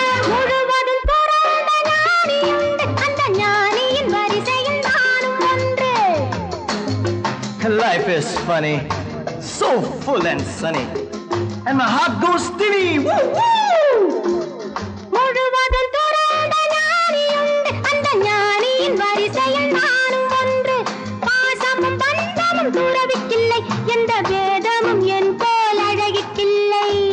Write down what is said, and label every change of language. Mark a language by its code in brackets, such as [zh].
[ta] முழுவதும் பிறந்த ஞானியுண்டு, அந்த ஞானியின் வரிசையில் நானும் ஒன்று. [en] Life is funny, so full and sunny. And my heart goes steady. Woo, woo! [ta] முழுவதும் பிறந்த ஞானியுண்டு, அந்த ஞானியின் வரிசையில் நானும் ஒன்று. பாசமும் பந்தமும் துறவிக்கில்லை, எந்த வேதமும் என் போல் அழகிக்கில்லை.